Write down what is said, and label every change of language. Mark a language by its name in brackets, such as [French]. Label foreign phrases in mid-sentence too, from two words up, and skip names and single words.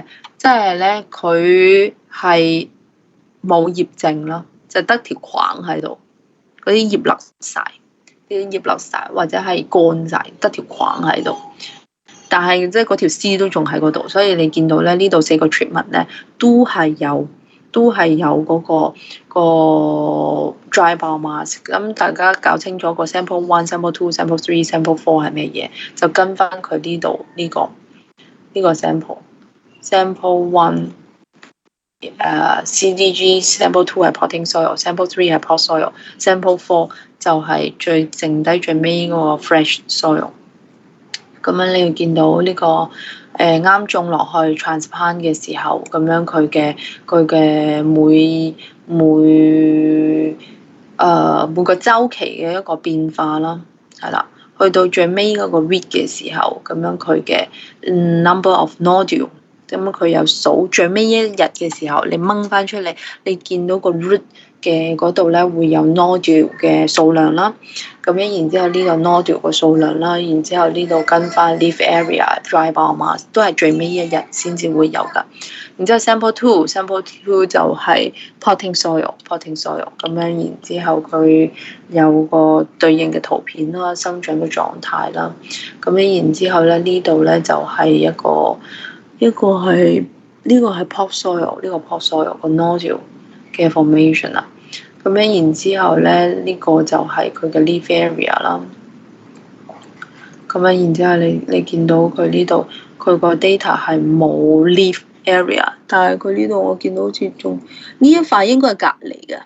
[Cantonese] 即係咧，佢係冇葉剩咯，就得條框喺度。嗰啲葉落晒，啲葉落晒或者係乾晒，得條框喺度。但係即係嗰條絲都仲喺嗰度，所以你見到咧呢度4個 treatment 咧都係有嗰個 [English] dry ball mask。 [Cantonese] 咁大家搞清楚個 sample 1、sample 2、sample 3、sample 4 係咩嘢，就跟翻佢呢度呢個 sample。sample 1CDG sample 2係 [English] potting soil， [Cantonese] sample 3係 [English] pot soil， [Cantonese] sample 4 就係剩低最尾嗰個 [English] fresh soil。 [Cantonese] 咁樣你要見到呢個啱種落去 transplant 嘅時候，咁樣佢嘅每個週期嘅一個變化啦，係啦，去到最尾嗰個 root 嘅時候，咁樣佢嘅 [English] number of nodule， [Cantonese] 咁佢又數最尾一日嘅時候，你掹翻出嚟，你見到個 root 嘅嗰度咧會有 nodule 嘅數量啦，咁樣然之後呢個 nodule 個數量啦，然之後呢度跟翻 [English] leaf area、 dry ball mass [Cantonese] 都係最尾一日先至會有㗎。然之後 sample 2就係 [English] potting soil [Cantonese] 咁樣，然之後佢有個對應嘅圖片啦，生長嘅狀態啦，咁樣然之後咧呢度咧就係一個係呢個係 [English] pot soil， [Cantonese] 呢個 [English] pot soil [Cantonese] 個 nodule嘅 formation 啦，咁樣然之後咧呢個就係佢嘅 [English] leaf area [Cantonese] 啦，咁樣然之後你見到佢呢度佢個 data 係冇 [English] leaf area， [Cantonese] 但係佢呢度我見到好似仲呢一塊應該係隔離嘅。